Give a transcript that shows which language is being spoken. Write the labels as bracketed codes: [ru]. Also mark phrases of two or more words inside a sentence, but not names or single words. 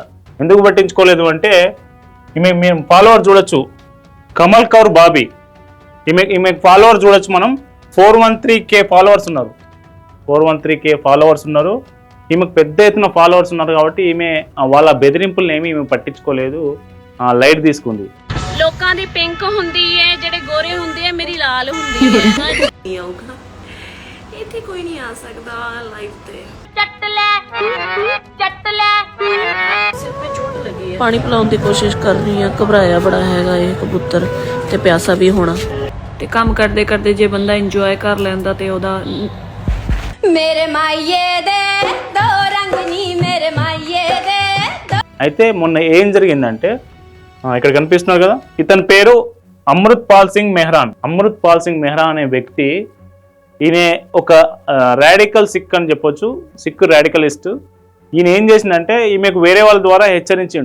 [te] ఎందుకు పట్టించుకోలేదు అంటే, మేము ఫాలోవర్ చూడొచ్చు, కమల్ కౌర్ బాబీ ఈమె ఫాలోవర్ చూడొచ్చు. మనం 413K ఫాలోవర్స్ ఉన్నారు. 413K ఫాలోవర్స్ ఉన్నారు. ఈమెకు పెద్ద ఎత్తున ఫాలోవర్స్ ఉన్నారు కాబట్టి ఈమె వాళ్ళ బెదిరింపులను ఏమి ఈమె పట్టించుకోలేదు, లైట్ తీసుకుంది. [pa] ਲੋਕਾਂ ਦੀ ਪਿੰਕ ਹੁੰਦੀ ਹੈ, ਜਿਹੜੇ ਗੋਰੇ ਹੁੰਦੇ ਆ, ਮੇਰੀ ਲਾਲ ਹੁੰਦੀ ਹੈ। ਨਹੀਂ ਆਊਗਾ ਇੱਥੇ, ਕੋਈ ਨਹੀਂ ਆ ਸਕਦਾ ਲਾਈਫ ਤੇ। ਚੱਟ ਲੈ ਸਿਰ ਤੇ ਚੋਟ ਲੱਗੀ ਹੈ। ਪਾਣੀ ਪਿਲਾਉਣ ਦੀ ਕੋਸ਼ਿਸ਼ ਕਰ ਰਹੀ ਆ। ਘਬਰਾਇਆ ਬੜਾ ਹੈਗਾ ਇਹ ਕਬੂਤਰ ਤੇ ਪਿਆਸਾ ਵੀ ਹੋਣਾ। ਤੇ ਕੰਮ ਕਰਦੇ ਕਰਦੇ ਜੇ ਬੰਦਾ ਇੰਜੋਏ ਕਰ ਲੈਂਦਾ ਤੇ ਉਹਦਾ ਮੇਰੇ ਮਾਈਏ ਦੇ ਦੋ ਰੰਗ ਨੀ ਮੇਰੇ ਮਾਈਏ ਦੇ। [te] అయితే మొన్న ఏం జరిగిందంటే, ఇక్కడ కనిపిస్తున్నారు కదా, ఇతని పేరు అమృత్ పాల్ సింగ్ మెహ్రా అనే వ్యక్తి. ఈయన ఒక [en] radical Sikh [te] అని చెప్పొచ్చు, [en] Sikh radicalist. [te] ఈయన ఏం చేసిందంటే ఈమెకు వేరే వాళ్ళ ద్వారా హెచ్చరించిండు.